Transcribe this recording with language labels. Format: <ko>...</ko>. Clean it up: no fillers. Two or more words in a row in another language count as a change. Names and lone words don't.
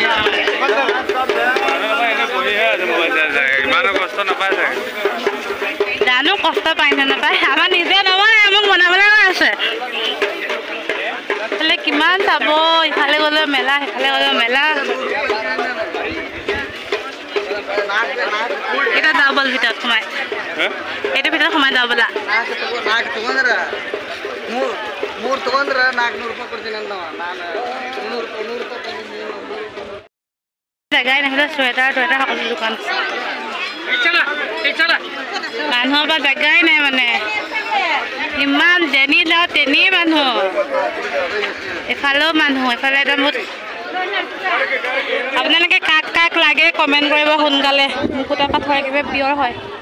<as>জানো কষ্ট পায় নে নাপায় আমাৰ নিজে নবনাই মোক বনাবলৈ কৈ আছে এইফালে কিমান চাব ইফালে গ'লেও মেলা সিফালে গ'লেও মেলা এটা যাওঁ বল ভিতৰত সোমাই এইটো ভিতৰত সোমাই যাওঁ বোলা</as> <kn>ಮೂರು ತಗೊಂಡ್ರೆ 400 ರೂಪಾಯಿ ಕೊಡ್ತೀನಿ ಅಂತ ನಾನು 300 ರೂಪಾಯಿ</kn> <as>জেগাই নাহিলে চুৱেটাৰ টুৱেটাৰ সকলো দোকান মানুহৰ পৰা জেগাই নাই মানে ইমান যেনি যাওঁ তেনি মানুহ এফালেও মানুহ এফালে একদম আপোনালোকে কাক কাক লাগে কমেণ্ট কৰিব সোনকালে মুকুতা পাথৰ একেবাৰে পিয়ৰ হয়</as>